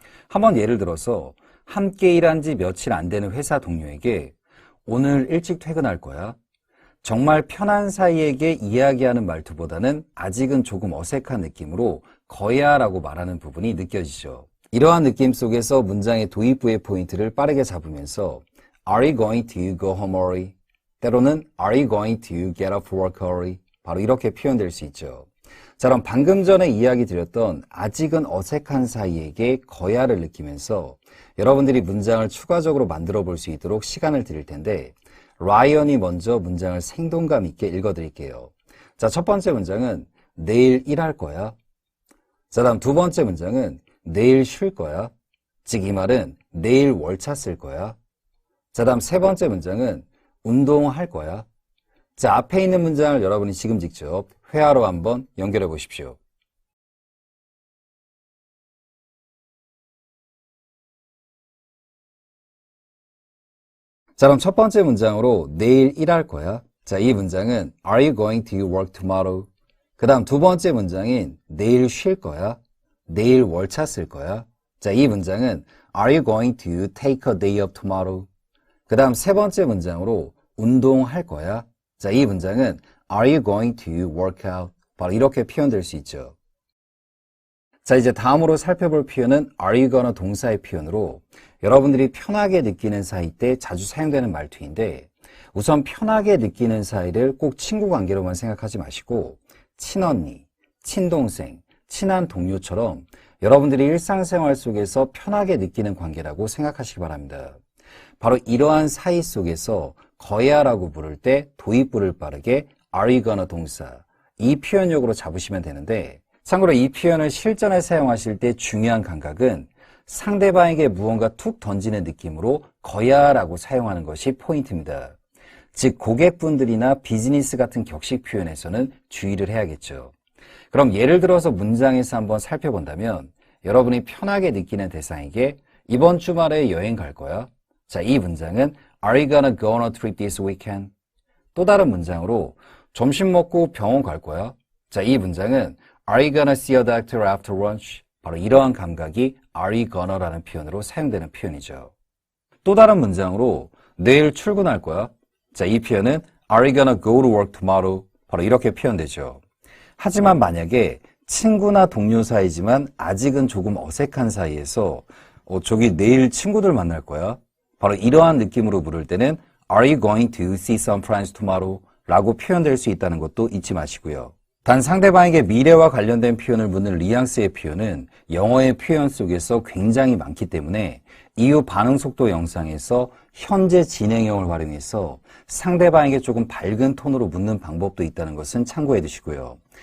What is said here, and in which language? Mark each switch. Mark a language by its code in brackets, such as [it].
[ko] 한번 예를 들어서 함께 일한 지 며칠 안 되는 회사 동료에게 오늘 일찍 퇴근할 거야? 정말 편한 사이에게 이야기하는 말투보다는 아직은 조금 어색한 느낌으로 거야 라고 말하는 부분이 느껴지죠. 이러한 느낌 속에서 문장의 도입부의 포인트를 빠르게 잡으면서 [en] Are you going to go home early? [ko] 때로는 [en] Are you going to get off work early? [ko] 바로 이렇게 표현될 수 있죠. 자, 그럼 방금 전에 이야기 드렸던 아직은 어색한 사이에게 거야를 느끼면서 여러분들이 문장을 추가적으로 만들어 볼 수 있도록 시간을 드릴 텐데, 라이언이 먼저 문장을 생동감 있게 읽어드릴게요. 자, 첫 번째 문장은 내일 일할 거야. 자, 다음 두 번째 문장은 내일 쉴 거야. 즉 이 말은 내일 월차 쓸 거야. 자, 다음 세 번째 문장은 운동할 거야. 자, 앞에 있는 문장을 여러분이 지금 직접 회화로 한번 연결해 보십시오. 자, 그럼 첫 번째 문장으로 내일 일할 거야. 자, 이 문장은 [en] Are you going to work tomorrow? [ko] 그 다음 두 번째 문장인 내일 쉴 거야. 내일 월차 쓸 거야. 자, 이 문장은 [en] Are you going to take a day off tomorrow? [ko] 그 다음 세 번째 문장으로 운동할 거야. 자, 이 문장은 [en] Are you going to work out? [ko] 바로 이렇게 표현될 수 있죠. 자, 이제 다음으로 살펴볼 표현은 Are you gonna 동사의 표현으로 여러분들이 편하게 느끼는 사이 때 자주 사용되는 말투인데, 우선 편하게 느끼는 사이를 꼭 친구 관계로만 생각하지 마시고 친언니, 친동생, 친한 동료처럼 여러분들이 일상생활 속에서 편하게 느끼는 관계라고 생각하시기 바랍니다. 바로 이러한 사이 속에서 거야라고 부를 때 도입부를 빠르게 Are you gonna 동사, 이 표현력으로 잡으시면 되는데, 참고로 이 표현을 실전에 사용하실 때 중요한 감각은 상대방에게 무언가 툭 던지는 느낌으로 거야 라고 사용하는 것이 포인트입니다. 즉 고객분들이나 비즈니스 같은 격식 표현에서는 주의를 해야겠죠. 그럼 예를 들어서 문장에서 한번 살펴본다면 여러분이 편하게 느끼는 대상에게 이번 주말에 여행 갈 거야? 자, 이 문장은 [en] Are you gonna go on a trip this weekend? [ko] 또 다른 문장으로 점심 먹고 병원 갈 거야? 자, 이 문장은 [en] Are you gonna see a doctor after lunch? [ko] 바로 이러한 감각이 Are you gonna라는 표현으로 사용되는 표현이죠. 또 다른 문장으로 내일 출근할 거야? 자, 이 표현은 [en] Are you gonna go to work tomorrow? [ko] 바로 이렇게 표현되죠. 하지만 만약에 친구나 동료 사이지만 아직은 조금 어색한 사이에서 저기 내일 친구들 만날 거야? 바로 이러한 느낌으로 물을 때는 [en] Are you going to see some friends tomorrow? [ko] 라고 표현될 수 있다는 것도 잊지 마시고요. 단 상대방에게 미래와 관련된 표현을 묻는 뉘앙스의 표현은 영어의 표현 속에서 굉장히 많기 때문에 이후 반응 속도 영상에서 현재 진행형을 활용해서 상대방에게 조금 밝은 톤으로 묻는 방법도 있다는 것은 참고해 두시고요.